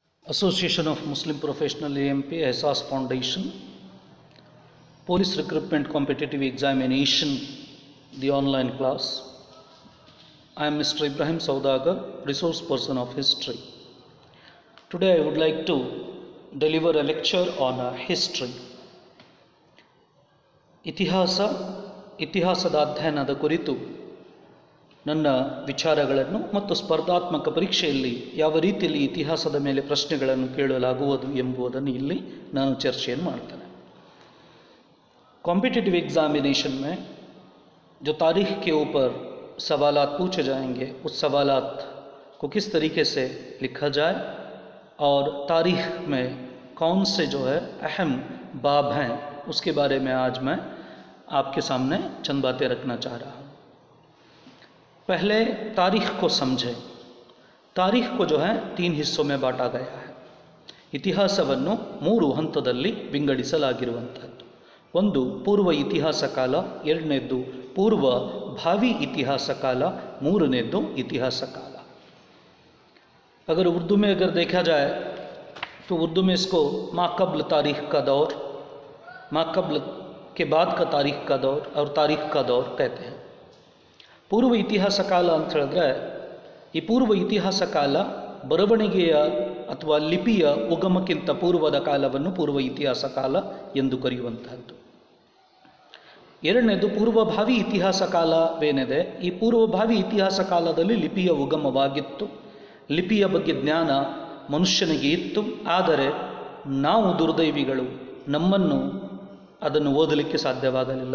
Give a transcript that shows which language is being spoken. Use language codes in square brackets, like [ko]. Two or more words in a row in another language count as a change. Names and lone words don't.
[en] Association of Muslim Professional AMP, Ehsas Foundation, Police Recruitment Competitive Examination, the online class. I am Mr. Ibrahim Saudagar, resource person of history. Today I would like to deliver a lecture on history. [kn] ಇತಿಹಾಸದ ಅಧ್ಯಯನದ ಕುರಿತು ನನ್ನ ವಿಚಾರಗಳನ್ನು ಮತ್ತು ಸ್ಪರ್ಧಾತ್ಮಕ ಪರೀಕ್ಷೆಯಲ್ಲಿ ಯಾವ ರೀತಿಯಲ್ಲಿ ಇತಿಹಾಸದ ಮೇಲೆ ಪ್ರಶ್ನೆಗಳನ್ನು ಕೇಳಲಾಗುವುದು ಎಂಬುದನ್ನು ಇಲ್ಲಿ ನಾನು ಚರ್ಚೆಯನ್ನು ಮಾಡ್ತೇನೆ. [en] competitive examination [ur] میں جو تاریخ کے اوپر سوالات پوچھے جائیں گے اس سوالات کو کس طریقے سے لکھا جائے اور تاریخ میں کون سے جو ہے اہم باب ہیں اس کے بارے میں آج میں آپ کے سامنے چند باتیں رکھنا چاہ رہا ہوں. پہلے تاریخ کو سمجھیں. تاریخ کو جو ہے 3 حصوں میں بانٹا گیا ہے. [kn] ಇತಿಹಾಸವನ್ನು 3 ಹಂತದಲ್ಲಿ ವಿಂಗಡಿಸಲಾಗಿರುವಂಥದ್ದು. ಒಂದು ಪೂರ್ವ ಇತಿಹಾಸ ಕಾಲ, ಎರಡನೇದ್ದು ಪೂರ್ವ ಭಾವಿ ಇತಿಹಾಸ ಕಾಲ, ಮೂರನೇದ್ದು ಇತಿಹಾಸ ಕಾಲ. [ur] اگر اردو میں اگر دیکھا جائے تو اردو میں اس کو ماقبل تاریخ کا دور، ماقبل کے بعد کا تاریخ کا دور اور تاریخ کا دور کہتے ہیں. [kn] ಪೂರ್ವ ಇತಿಹಾಸ ಕಾಲ ಅಂತ ಹೇಳಿದ್ರೆ ಈ ಪೂರ್ವ ಇತಿಹಾಸ ಕಾಲ ಬರವಣಿಗೆಯ ಅಥವಾ ಲಿಪಿಯ ಉಗಮಕ್ಕಿಂತ ಪೂರ್ವದ ಕಾಲವನ್ನು ಪೂರ್ವ ಇತಿಹಾಸ ಕಾಲ ಎಂದು ಕರೆಯುವಂತಹದ್ದು. ಎರಡನೇದು ಪೂರ್ವಭಾವಿ ಇತಿಹಾಸ ಕಾಲವೇನಿದೆ, ಈ ಪೂರ್ವಭಾವಿ ಇತಿಹಾಸ ಕಾಲದಲ್ಲಿ ಲಿಪಿಯ ಉಗಮವಾಗಿತ್ತು, ಲಿಪಿಯ ಬಗ್ಗೆ ಜ್ಞಾನ ಮನುಷ್ಯನಿಗೆ ಇತ್ತು. ಆದರೆ ನಾವು ದುರ್ದೈವಿಗಳು, ನಮ್ಮನ್ನು ಅದನ್ನು ಓದಲಿಕ್ಕೆ ಸಾಧ್ಯವಾಗಲಿಲ್ಲ.